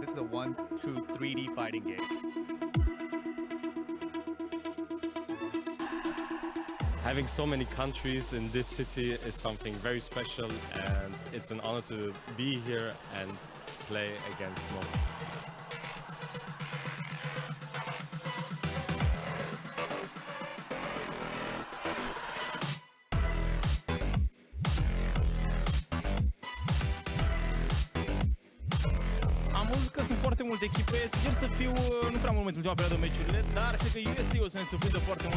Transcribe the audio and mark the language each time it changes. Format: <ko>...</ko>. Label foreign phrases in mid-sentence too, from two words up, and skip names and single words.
<en>This is a 1 true 3D fighting game. Having so many countries in this city is something very special, and it's an honor to be here and play against most.</en> <ro>Am văzut că sunt foarte multe echipe, sper să fiu nu prea mult în ultima perioadă meciurile, dar cred că Iasi o să ne surprindă foarte mult.</ro>